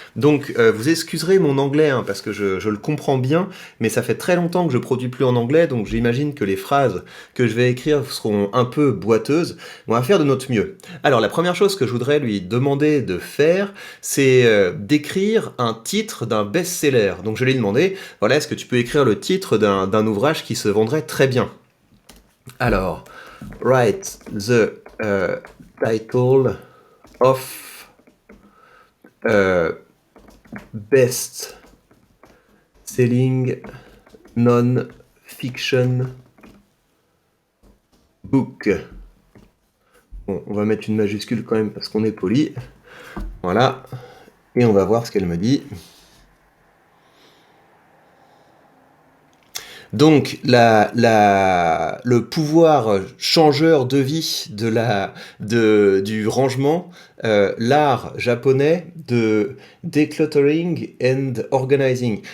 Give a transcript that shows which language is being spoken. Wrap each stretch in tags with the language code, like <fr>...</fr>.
<fr>Donc vous excuserez mon anglais parce que je le comprends bien, mais ça fait très longtemps que je produis plus en anglais, donc j'imagine que les phrases que je vais écrire seront un peu boiteuses. On va faire de notre mieux. Alors la première chose que je voudrais lui demander de faire, c'est d'écrire un titre d'un best-seller. Donc je lui ai demandé, voilà, est-ce que tu peux écrire le titre d'un ouvrage qui se vendrait très bien? Alors,</fr> <en>write the title of best selling non-fiction book.</en> <fr>Bon, on va mettre une majuscule quand même parce qu'on est poli. Voilà. Et on va voir ce qu'elle me dit. Donc, le pouvoir changeur de vie du rangement, l'art japonais de</fr> <en>decluttering and organizing.</en>